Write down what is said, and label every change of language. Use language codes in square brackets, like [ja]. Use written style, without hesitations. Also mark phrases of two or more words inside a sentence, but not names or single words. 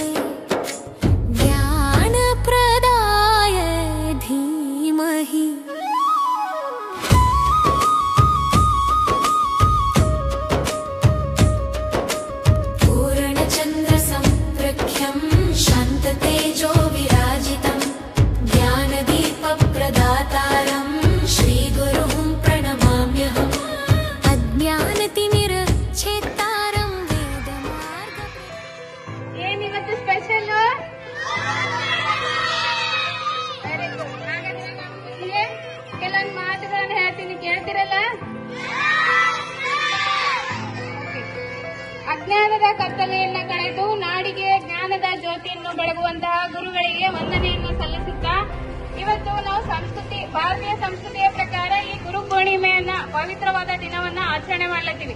[sa] ज्ञानप्रदाय धीमहि पूर्णचन्द्रसम्प्रख्यं शान्ततेजो विराजितं ज्ञानदीपप्रदातारं श्रीगुरुं प्रणमाम्यहम् अज्ञानतिमिरच्छेत्तारं वेदमार्ग [en] ಏನಿವತ್ತು special very good. [kn] ಹಾಗಾದ್ರೆ ನಾನು ನಿಮಗೆ ಕೆಲವೊಂದು ಮಾತುಗಳನ್ನು ಹೇಳ್ತೀನಿ, ಕೇಳ್ತಿರಲ್ಲ? ಅಜ್ಞಾನದ ಕತ್ತಲೆಯನ್ನ ಕಳೆದು ನಾಡಿಗೆ ಜ್ಞಾನದ ಜ್ಯೋತಿಯನ್ನು ಬೆಳಗುವಂತಹ ಗುರುಗಳಿಗೆ ವಂದನೆಯನ್ನು ಸಲ್ಲಿಸುತ್ತಾ ಇವತ್ತು ನಾವು ಭಾರತೀಯ ಸಂಸ್ಕೃತಿಯ ಪ್ರಕಾರ ಈ ಗುರು ಪೂರ್ಣಿಮೆಯನ್ನ ಪವಿತ್ರವಾದ ದಿನವನ್ನ ಆಚರಣೆ ಮಾಡ್ಲತ್ತೀವಿ.